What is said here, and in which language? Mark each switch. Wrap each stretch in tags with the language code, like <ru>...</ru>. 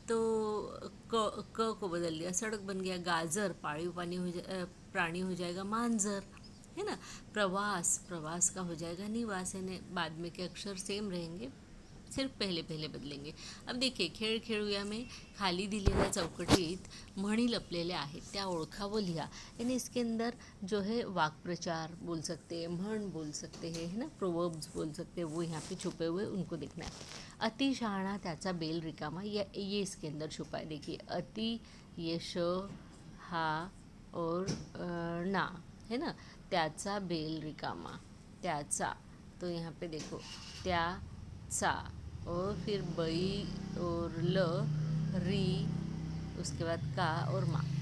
<hi>तो क को बदल दिया, सड़क बन गया। गाजर पाळीव प्राणी हो जाएगा मांजर, है ना। प्रवास, प्रवास का हो जाएगा निवास, यानी बाद में के अक्षर सेम रहेंगे, सिर्फ पहले पहले बदलेंगे। अब देखिए</hi> <mr>खेळ खेळूया में खाली दिलेल्या चौकटीत म्हणी लपलेल्या आहेत, त्या ओळखा व लिहा।</mr> <hi>यानी इसके अंदर जो है वाक्प्रचार बोल सकते हैं, म्हण बोल सकते हैं, है ना, प्रोवर्ब्स बोल सकते हैं, वो यहाँ पे छुपे हुए उनको देखना है।</hi> <mr>अति शहाणा त्याचा बेल रिकामा,</mr> <hi>ये इसके अंदर छुपा है। देखिए अति, ये श, हा और ना, है ना, त्याचा बेल रिकामा, त्याचा, तो यहाँ पे देखो त्याचा, और फिर बई और ल, री, उसके बाद का और माँ।</hi>